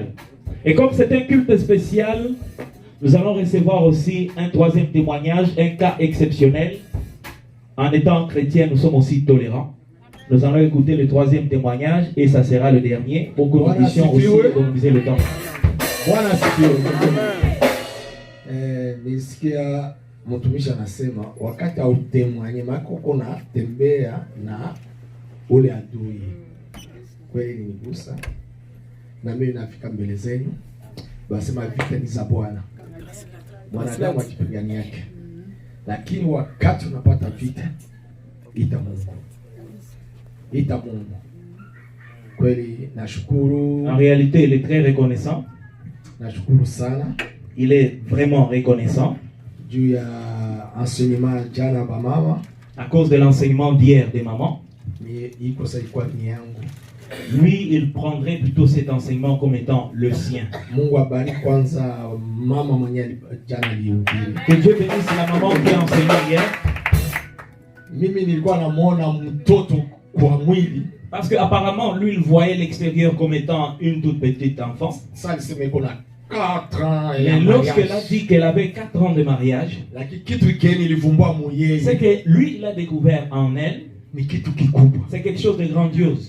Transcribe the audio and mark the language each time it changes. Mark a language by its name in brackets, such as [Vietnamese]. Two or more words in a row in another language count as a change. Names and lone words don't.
[French] Et comme c'est un culte spécial, nous allons recevoir aussi un troisième témoignage, un cas exceptionnel. En étant chrétien, nous sommes aussi tolérants. Nous allons écouter le troisième témoignage et ça sera le dernier pour que nous puissions aussi économiser le temps. [Swahili] Bwana nisikia mtumishi anasema wakati autemwanye makoko na tembea na ule adui. Kweli nigusa na mimi nafika mbele zenu basema vita ni za Bwana. Mwanadamu akipigania yake. Lakini wakati unapata vita ita Mungu. Kweli nashukuru. [French] En réalité, il est très reconnaissant. [Swahili] Nashukuru sana. [French] Il est vraiment reconnaissant. [Swahili] Juu ya enseignement jana ba mama. [French] À cause de l'enseignement d'hier des mamans. [Swahili] Iko sasa ilikuwa ni yangu. [French] Lui, il prendrait plutôt cet enseignement comme étant le sien. [Swahili] Mungu abariki kwanza mama mwenye jana alihubiri. [French] Que Dieu bénisse la maman qui a enseigné hier. [Swahili] Mimi nilikuwa namuona mtoto kwa mwili. [French] Parce qu'apparemment, lui, il voyait l'extérieur comme étant une toute petite enfant. Ça, il se met qu'on a 4 ans. Mais lorsqu'elle a dit qu'elle avait 4 ans de mariage, c'est que lui, il a découvert en elle, c'est quelque chose de grandiose.